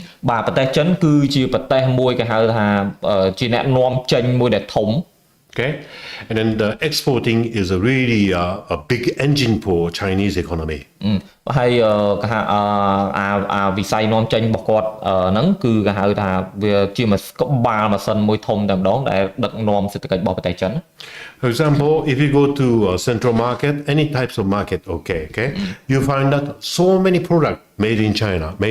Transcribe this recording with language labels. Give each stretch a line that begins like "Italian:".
Khmer: បាទប្រទេសចិនគឺជាប្រទេសមួយគេហៅថាជាអ្នកនាំចេញមួយដែលធំ
English: Okay, and then the exporting is a really a big engine for Chinese economy.
Khmer: ហើយគេហៅវិស័យនាំចេញរបស់គាត់ហ្នឹងគឺគេហៅថាវាជាមួយក្បាលម៉ាស៊ីនមួយធំតែម្ដងដែលដឹកនាំសេដ្ឋកិច្ចរបស់ប្រទេសចិន
English: For example, if you go to central market, any types of market, okay, you find that so many products made in China.